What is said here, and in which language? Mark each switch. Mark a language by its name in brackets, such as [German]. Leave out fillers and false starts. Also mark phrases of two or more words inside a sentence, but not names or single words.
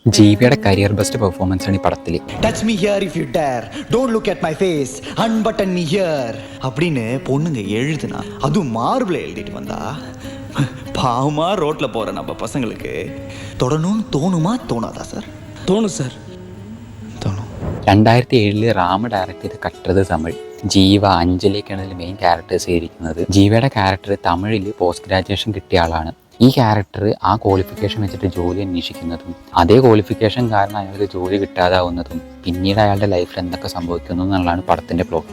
[Malayalam] ജീവിയുടെ [English] career best performance [Malayalam] ആണ് ഈ പടത്തിൽ. [English] touch me here if you dare, don't look at my face, unbutton me here [Tamil] அப்படின்னு பொண்ணுங்க எழுதுனா அதுவும் மார்பிள் எழுதிட்டு வந்தா பாவமா ரோட்ல போற நம்ம பசங்களுக்கு தொடணும்னு தோணுமா தோணாதா சார்? [Malayalam] തോന്നും സാർ. [Tamil] தோணும். [Malayalam] 2007 റാം ഡയറക്ട് ചെയ്ത് കട്ടത് തമിഴ്. ജീവ, അഞ്ജലിയൊക്കെയാണ് ഇതിൽ [English] main characters [Malayalam] ചെയ്തിരിക്കുന്നത്. ജീവയുടെ ക്യാരക്ടർ തമിഴിൽ [English] post graduation [Malayalam] കിട്ടിയ ആളാണ്. ഈ ക്യാരക്ടർ ആ ക്വാളിഫിക്കേഷൻ വെച്ചിട്ട് ജോലി അന്വേഷിക്കുന്നതും അതേ ക്വാളിഫിക്കേഷൻ കാരണം അയാൾക്ക് ജോലി കിട്ടാതാവുന്നതും പിന്നീട് അയാളുടെ ലൈഫിൽ എന്തൊക്കെ സംഭവിക്കുന്നു എന്നുള്ളതാണ് പടത്തിൻ്റെ പ്ലോട്ട്.